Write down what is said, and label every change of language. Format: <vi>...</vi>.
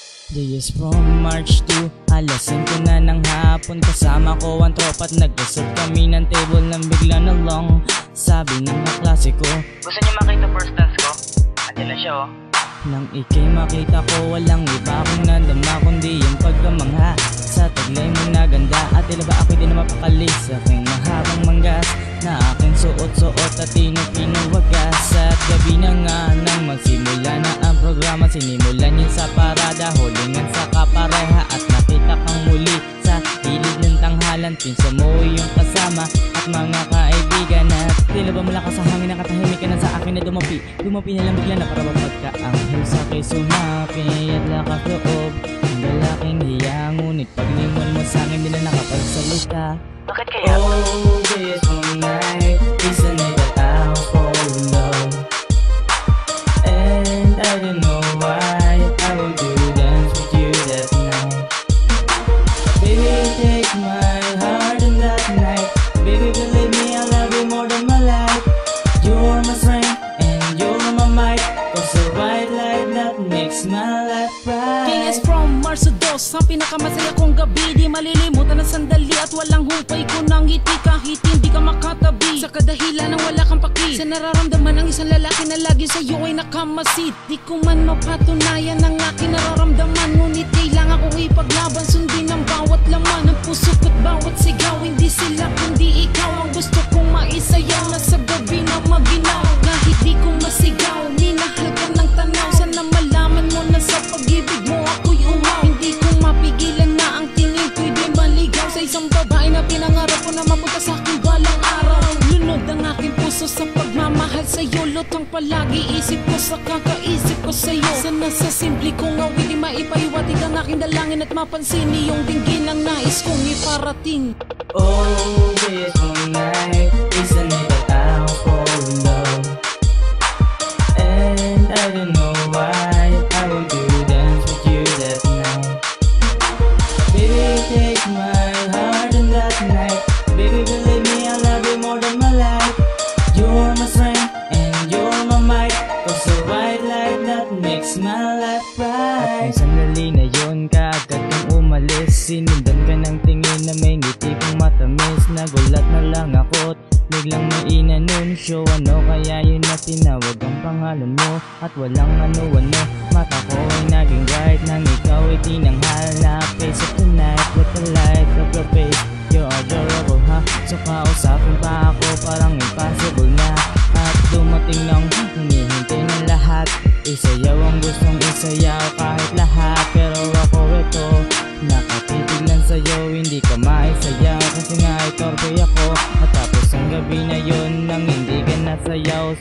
<tl>Days from March to alas 5 na ng hapon. Kasama ko ang tropa at nag-reserve kami ng table nang bigla na lang sabi ng kaklase ko, gusto niyo makita first dance ko? Andiyan na siya oh. Nang ikay makita ko, walang iba akong nadama kundi yung pagkamangha sa taglay mo na ganda. At tila ba ako'y di na mapakali sa aking mahabang manggas na aking suot-suot at pinuwagas. At gabi na nga nang magsimula na ang programa, sinimulan yun sa parada, hulingan sa kapareha at nakita kang muli sa gilid ng tanghalan. Pinsa mo yung kasama at mga kaibigan. At tila ba mula ka sa hangin, nakatahimik ka na sa akin na dumapi na lang bigla na para mapagkaanghel sa akin sumapi at lakas loob ang lalaking hiya. Ngunit paglingon mo sa akin, di na nakapagsalita. Bakit kaya?</tl> <en>Oh, this one night, isn't it that I'll fall in love? And I don't know why I will do dance with you that night. Baby, take my heart in that night. Baby, believe me, I love you more than my life. You're my strength and you're my might. Cause a white light that makes my life bright.</en> <tl>KS from Mars to Dos, ang pinakamasaya kong gabi. Di malilimutan ng sandali at walang hupay ko ng ngiti. Kahit hindi ka makatabi sa kadahilan ng wala kang paki, sa nararamdaman ng isang lalaki na lagi sa'yo ay nakamasid. Di ko man mapatunayan ang aking nararamdaman, ngunit kailangan kong ipaglaban, sundin ang bawat laman ng puso ko't bawat sigaw. Hindi sila kundi ikaw ang gusto kong maisayaw na sa gabi na maginaw. Kahit di ko masigaw, minahal ka ng tanaw. Sana malaman mo na sa pag-ibig mo ako'y umaw. Hindi ko mapigilan na ang tingin ko'y di maligaw sa isang babae na pinangarap ko na mapunta sa aking balang araw. Lunod ang aking puso sa pagmamahal sa'yo, lutang palagi isip ko sa kakaisip ko sa'yo. Sana sa simple kong awit maipahiwatig ang aking dalangin at mapansin iyong dinggin ang nais kong iparating.</tl> <en>Oh, this one night, isn't it that I'll fall in love? And I don't know why I will do dance with you that night. Baby, take my heart in that night. Baby, believe me, I love you more than my life. You're my strength and you're my might. Cause a white light that makes my life bright.</en> <tl>At sandali na yun, kaagad kang umalis. Sinundan ka ng tingin na may ngiti kong matamis. Nagulat na lang ako't biglang may inanunsyo. Ano kaya yun na tinawag ang pangalan mo? At walang ano-ano, mata ko ay naging bright nang ikaw ay tinanghal na</tl> <en>face of the night. With the light of your face, you're adorable ha.</en> <tl>So kausapin pa ako, parang impossible na. At dumating nang hinihintay ng lahat. Isayaw ang gustong isayaw kahit lahat. Pero ako ito, nakatitig lang sa'yo, hindi ka maisayaw. Kasi nga ay torpe ako. At tapos ang gabi na yun nang hindi ka nasayaw.</tl>